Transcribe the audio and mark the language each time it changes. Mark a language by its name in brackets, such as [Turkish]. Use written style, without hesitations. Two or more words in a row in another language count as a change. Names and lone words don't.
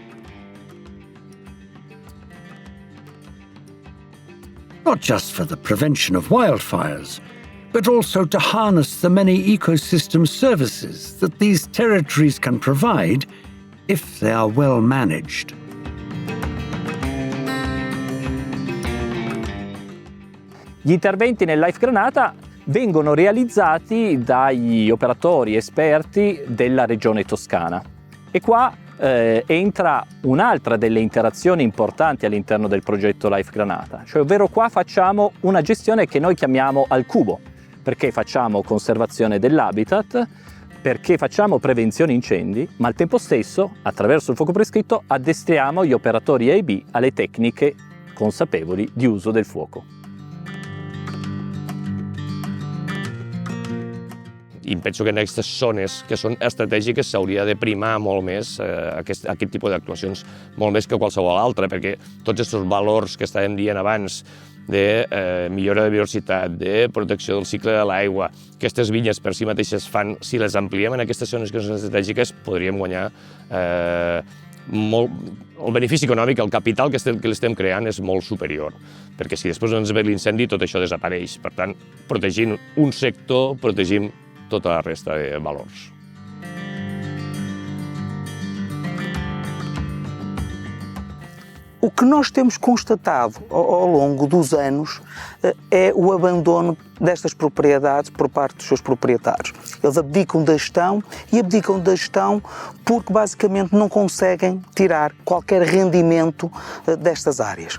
[English] Not just for the prevention of wildfires, but also to harness the many ecosystem services that these territories can provide if they are well managed. [Italian] Gli interventi nel Life Granatha vengono realizzati dagli operatori esperti della regione toscana e qua entra un'altra delle interazioni importanti all'interno del progetto Life Granatha, cioè ovvero qua facciamo una gestione che noi chiamiamo al cubo, perché facciamo conservazione dell'habitat, perché facciamo prevenzione incendi, ma al tempo stesso, attraverso il fuoco prescritto, addestriamo gli operatori A e B alle tecniche consapevoli di uso del fuoco. [Catalan] I penso que en aquestes zones que són estratègiques s'hauria de primar molt més aquest tipus d'actuacions, molt més que qualsevol altra, perquè tots aquests valors que estàvem dient abans de millora de biodiversitat, de protecció del cicle de l'aigua, aquestes vinyes per si mateixes fan, si les ampliem en aquestes zones que són estratègiques, podríem guanyar molt. El benefici econòmic, el capital que l'estem creant és molt superior, perquè si després ens ve l'incendi tot això desapareix. Per tant, protegint un sector, protegim tota la resta de valors. [Portuguese] O que nós temos constatado ao longo dos anos é o abandono destas propriedades por parte dos seus proprietários. Eles abdicam da gestão e abdicam da gestão porque basicamente não conseguem tirar qualquer rendimento destas áreas.